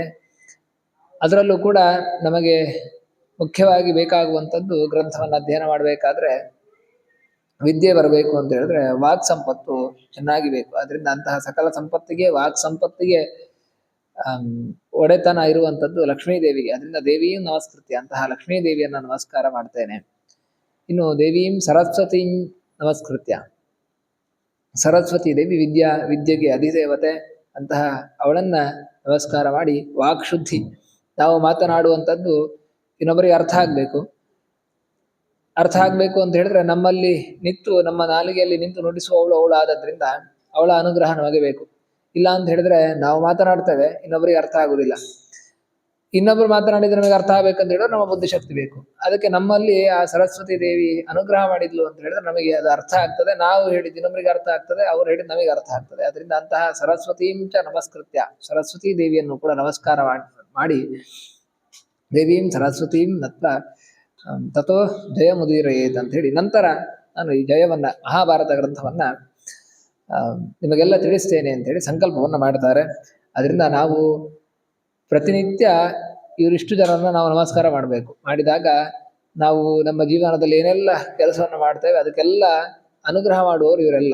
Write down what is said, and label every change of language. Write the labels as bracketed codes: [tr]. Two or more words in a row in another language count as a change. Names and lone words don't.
[kn] ಅದರಲ್ಲೂ ಕೂಡ ನಮಗೆ ಮುಖ್ಯವಾಗಿ ಬೇಕಾಗುವಂಥದ್ದು ಗ್ರಂಥವನ್ನು ಅಧ್ಯಯನ ಮಾಡಬೇಕಾದ್ರೆ ವಿದ್ಯೆ ಬರಬೇಕು ಅಂತ ಹೇಳಿದ್ರೆ ವಾಕ್ ಸಂಪತ್ತು ಚೆನ್ನಾಗಿ ಬೇಕು. ಅದರಿಂದ ಅಂತಹ ಸಕಲ ಸಂಪತ್ತಿಗೆ ವಾಕ್ ಸಂಪತ್ತಿಗೆ ಒಡೆತನ ಇರುವಂಥದ್ದು ಲಕ್ಷ್ಮೀ ದೇವಿಗೆ. ಅದರಿಂದ ದೇವಿಯೂ ನಮಸ್ಕೃತ್ಯ, ಅಂತಹ ಲಕ್ಷ್ಮೀ ದೇವಿಯನ್ನು ನಮಸ್ಕಾರ ಮಾಡ್ತೇನೆ. [sa] ಇನ್ನು ದೇವೀಂ ಸರಸ್ವತೀಂ ನಮಸ್ಕೃತ್ಯ. [kn] ಸರಸ್ವತಿ ದೇವಿ ವಿದ್ಯೆಗೆ ಅಧಿದೇವತೆ. ಅಂತಹ ಅವಳನ್ನ ನಮಸ್ಕಾರ ಮಾಡಿ ವಾಕ್ ಶುದ್ಧಿ, ನಾವು ಮಾತನಾಡುವಂಥದ್ದು ಇನ್ನೊಬ್ಬರಿಗೆ ಅರ್ಥ ಆಗಬೇಕು. ಅರ್ಥ ಆಗಬೇಕು ಅಂತ ಹೇಳಿದ್ರೆ ನಮ್ಮಲ್ಲಿ ನಿಂತು, ನಮ್ಮ ನಾಲಿಗೆಯಲ್ಲಿ ನಿಂತು ನುಡಿಸುವವಳು ಅವಳು ಆದದ್ರಿಂದ ಅವಳ ಅನುಗ್ರಹ ನಮಗೆ ಬೇಕು. ಇಲ್ಲ ಅಂತ ಹೇಳಿದ್ರೆ ನಾವು ಮಾತನಾಡ್ತೇವೆ, ಇನ್ನೊಬ್ಬರಿಗೆ ಅರ್ಥ ಆಗುದಿಲ್ಲ. ಇನ್ನೊಬ್ರು ಮಾತನಾಡಿದ್ರೆ ನಮಗೆ ಅರ್ಥ ಆಗ್ಬೇಕಂತ ಹೇಳಿದ್ರೆ ನಮ್ಮ ಬುದ್ಧಿಶಕ್ತಿ ಬೇಕು. ಅದಕ್ಕೆ ನಮ್ಮಲ್ಲಿ ಆ ಸರಸ್ವತಿ ದೇವಿ ಅನುಗ್ರಹ ಮಾಡಿದ್ಲು ಅಂತ ಹೇಳಿದ್ರೆ ನಮಗೆ ಅದು ಅರ್ಥ ಆಗ್ತದೆ. ನಾವು ಹೇಳಿದ್ದು ಇನ್ನೊಬ್ಬರಿಗೆ ಅರ್ಥ ಆಗ್ತದೆ, ಅವ್ರು ಹೇಳಿದ್ದು ನಮಗೆ ಅರ್ಥ ಆಗ್ತದೆ. ಅದರಿಂದ ಅಂತಹ [sa] ಸರಸ್ವತೀಂಚ ನಮಸ್ಕೃತ್ಯ, [kn] ಸರಸ್ವತಿ ದೇವಿಯನ್ನು ಕೂಡ ನಮಸ್ಕಾರ ಮಾಡಿ [sa] ದೇವೀಂ ಸರಸ್ವತೀಂ ನತ್ವ ತಥೋ ಜಯ ಮುದೀರಯೇತ್ [kn] ಅಂತ ಹೇಳಿ ನಂತರ ನಾನು ಈ ಜಯವನ್ನ, ಮಹಾಭಾರತ ಗ್ರಂಥವನ್ನ ನಿಮಗೆಲ್ಲ ತಿಳಿಸ್ತೇನೆ ಅಂತ ಹೇಳಿ ಸಂಕಲ್ಪವನ್ನ ಮಾಡ್ತಾರೆ. ಅದರಿಂದ ನಾವು ಪ್ರತಿನಿತ್ಯ ಇವರಿಷ್ಟು ಜನರನ್ನ ನಾವು ನಮಸ್ಕಾರ ಮಾಡಬೇಕು. ಮಾಡಿದಾಗ ನಾವು ನಮ್ಮ ಜೀವನದಲ್ಲಿ ಏನೆಲ್ಲ ಕೆಲಸವನ್ನು ಮಾಡ್ತೇವೆ ಅದಕ್ಕೆಲ್ಲ ಅನುಗ್ರಹ ಮಾಡುವವರು ಇವರೆಲ್ಲ.